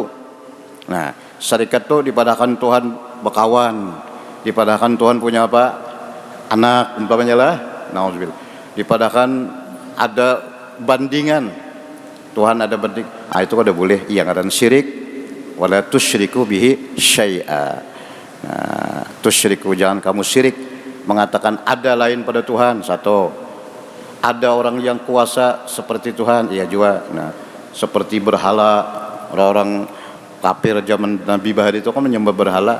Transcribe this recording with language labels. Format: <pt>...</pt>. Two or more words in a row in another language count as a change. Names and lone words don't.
<bjn>Nah, syarikat itu dipadahkan Tuhan berkawan, dipadahkan Tuhan punya apa? Anak umpamanya lah. Nauzubillah. Dipadahkan ada bandingan. Tuhan ada banding. Ah itu kada boleh. Yang ada syirik.</bjn> <ar>ولا تشركوا به شيئا.</ar> <bjn>Nah, tusyriku, jangan kamu syirik mengatakan ada lain pada Tuhan. Satu, ada orang yang kuasa seperti Tuhan, iya juga. Nah, seperti berhala, orang-orang kafir zaman Nabi Bahari itu kan menyembah berhala.</bjn>